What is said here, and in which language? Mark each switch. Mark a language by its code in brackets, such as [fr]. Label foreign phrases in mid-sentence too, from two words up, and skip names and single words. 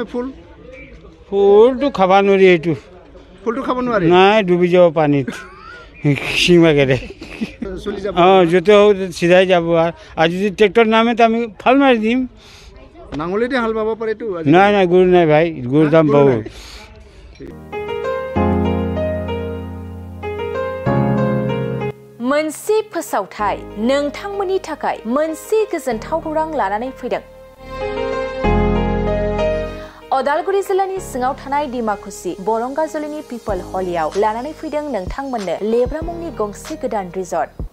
[as] ফুলটো খাব নোৱাৰি, এইটো ফুলটো খাব নোৱাৰি, নাই ডুবি যাব পানীত চিঙাকেৰে। য'তে হোক চিধাই যাব, আৰু যদি ট্ৰেক্টৰ নামে তো আমি ফাল মাৰি দিম। নাঙলেদি হাল বাব পাৰেতো? নাই গৰু নাই ভাই, গৰুৰ দাম বহুত। [brx] मोनसे फोसावथाय नोंथांमोननि थाखाय मोनसे गोजोनथाव खौरां लानानै फैदों। अदालगुरि जिल्लानि सिङाव थानाय डिमाकुसि बरंगाजुलिनि पिपल हलियाव लानानै फैदों नोंथांमोननो लेब्रा मुंनि गंसे गोदान रिजर्ट।